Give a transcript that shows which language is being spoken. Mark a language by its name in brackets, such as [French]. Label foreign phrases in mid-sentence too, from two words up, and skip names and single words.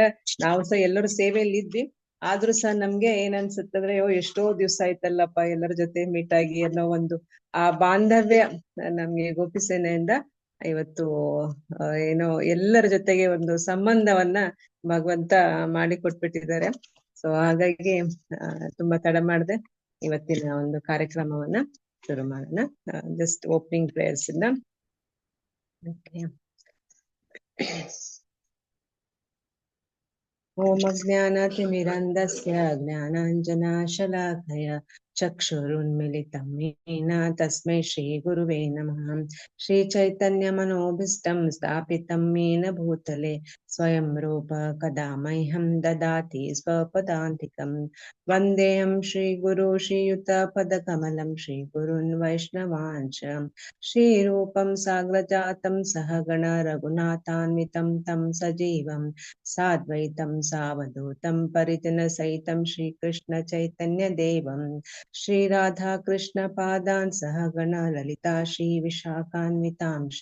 [Kannada] ನಾವು ಸಹ ಎಲ್ಲರೂ ಸೇವೆಯಲ್ಲಿ ಇದ್ವಿ, ಆದ್ರೂ ಸಹ ನಮ್ಗೆ ಏನ್ ಅನ್ಸುತ್ತಂದ್ರೆ ಎಷ್ಟೋ ದಿವ್ಸ ಆಯ್ತಲ್ಲಪ್ಪ ಎಲ್ಲರ ಜೊತೆ ಮೀಟ್ ಆಗಿ ಅನ್ನೋ ಒಂದು ಆ ಬಾಂಧವ್ಯ ನಮ್ಗೆ ಗೋಪಿ ಸೇನೆಯಿಂದ ಇವತ್ತು ಏನೋ ಎಲ್ಲರ ಜೊತೆಗೆ ಒಂದು ಸಂಬಂಧವನ್ನ ಭಗವಂತ ಮಾಡಿ ಕೊಟ್ಬಿಟ್ಟಿದ್ದಾರೆ. ಸೊ ಹಾಗಾಗಿ ತುಂಬಾ ತಡ ಮಾಡ್ದೆ ಇವತ್ತಿನ ಒಂದು ಕಾರ್ಯಕ್ರಮವನ್ನ ಶುರು ಮಾಡೋಣ. [English] just opening prayers ಇಂದ. [Sanskrit] ಓಂ ಅಜ್ಞಾನತಿಮಿರಂಧಸ್ಯ ಜ್ಞಾನಾಂಜನಶಲಾಕಯ ಚಕ್ಷುರುನ್ಮಿಲಿತಂ ಯೇನ ತಸ್ಮೈ ಶ್ರೀ ಗುರುವೇ ನಮಃ. ಶ್ರೀ ಚೈತನ್ಯ ಮನೋಭೀಷ್ಟಂ ಸ್ಥಾಪಿತಂ ಯೇನ ಭೂತಲೆ ಸ್ವಯಂ ರೂಪ ಕದಾ ಮಹ್ಯಂ ದದಾತಿ ಸ್ವಪದಾಂತಿಕಂ. ವಂದೇಹಂ ಶ್ರೀ ಗುರು ಶ್ರೀಯುತ ಪದಕಮಲಂ ಶ್ರೀ ಗುರುನ್ ವೈಷ್ಣವಾಂಶ ಶ್ರೀರೂಪಂ ಸಾಗ್ರಜಾತಂ ಸಹಗಣ ರಘುನಾಥಾನ್ವಿತಂ ತಂ ಸಜೀವಂ ಸಾದ್ವೈತಂ ಸಾವಧೂತಂ ಪರಿಜನ ಸಹಿತಂ ಶ್ರೀಕೃಷ್ಣ ಚೈತನ್ಯ ದೇವಂ ಶ್ರೀ ರಾಧಾ ಕೃಷ್ಣ ಪಾದಾನ್ ಸಹಗಣ ಲಲಿತಾ ಶ್ರೀ ವಿಶಾಖಾನ್ವಿತಾಂಶ.